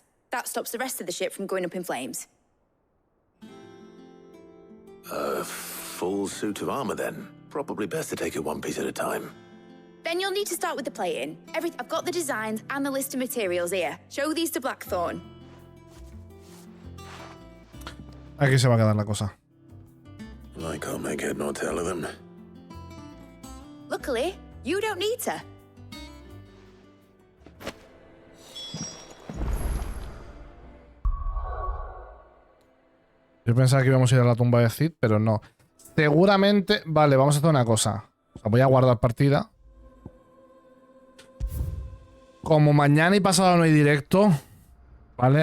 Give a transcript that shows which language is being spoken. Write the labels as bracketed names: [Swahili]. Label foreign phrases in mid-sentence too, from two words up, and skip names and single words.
[English] That stops the rest of the ship from going up in flames. A full suit of armor, then. Probably best to take it one piece at a time. Then you'll need to start with the plating. I've got the designs and the list of materials here. Show these to Blackthorn. [Spanish] Aquí se va a quedar la cosa. [English] I can't make head nor tail of them. Luckily, you don't need to. [Spanish] Yo pensaba que íbamos a ir a la tumba de Cid, pero no. Seguramente... Vale, vamos a hacer una cosa. O sea, voy a guardar partida. Como mañana y pasado no hay directo, ¿vale?